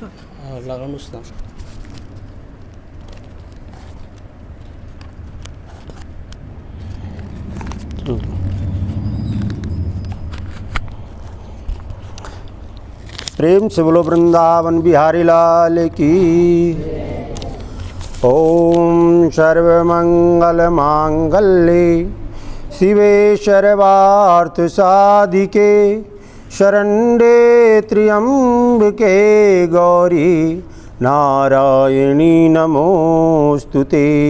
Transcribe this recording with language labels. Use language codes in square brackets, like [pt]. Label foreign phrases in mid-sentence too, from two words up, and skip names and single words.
[ne] लगाउनुहोस् न। [hi] प्रेम से बोलो वृंदावन बिहारी लाल की। [sa] ओम सर्वमंगल मांगल्ये शिवे सर्वार्थ साधिके शरण्ये त्र्यंबके गौरी नारायणी नमोस्तुते।